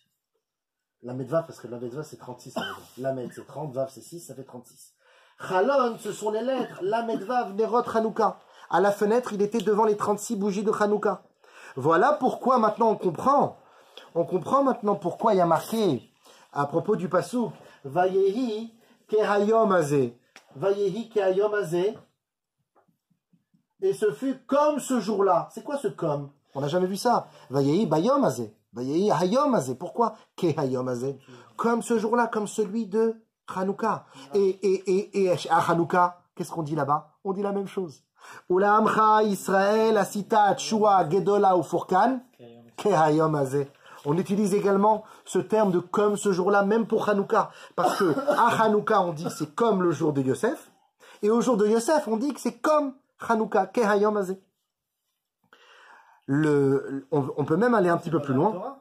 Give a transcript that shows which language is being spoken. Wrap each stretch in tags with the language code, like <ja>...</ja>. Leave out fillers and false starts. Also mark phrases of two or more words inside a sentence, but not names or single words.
<fr>Lamed Vav, parce que Lamed Vav, c'est 36. Lamed, c'est 30. Vav, c'est 6, ça fait 36. Chalon, ce sont les lettres.</fr> <he>למד וו, נרות, חנוכה.</he> <fr>À la fenêtre, il était devant les 36 bougies de Hanouka. Voilà pourquoi maintenant on comprend. On comprend maintenant pourquoi il y a marqué à propos du pasouk</fr> <he>ויהי כהיום הזה. ויהי כהיום הזה.</he> <fr>Et ce fut comme ce jour-là. C'est quoi ce comme? On n'a jamais vu ça.</fr> <he>ויהי ביום הזה. ויהי היום הזה.</he> <fr>Pourquoi</fr> <he>כהיום הזה?</he> <fr>Comme ce jour-là, comme celui de Hanouka. Et à Hanouka, qu'est-ce qu'on dit là-bas? On dit la même chose.</fr> <he>ולעמך ישראל עשית תשועה גדולה ופורקן כהיום הזה.</he> <fr>On utilise également ce terme de comme ce jour-là, même pour Hanouka. Parce que à Hanouka, on dit que c'est comme le jour de Yosef. Et au jour de Yosef, on dit que c'est comme Hanouka,</fr> <he>כהיום הזה.</he> <fr>On peut même aller un petit peu plus loin.</fr>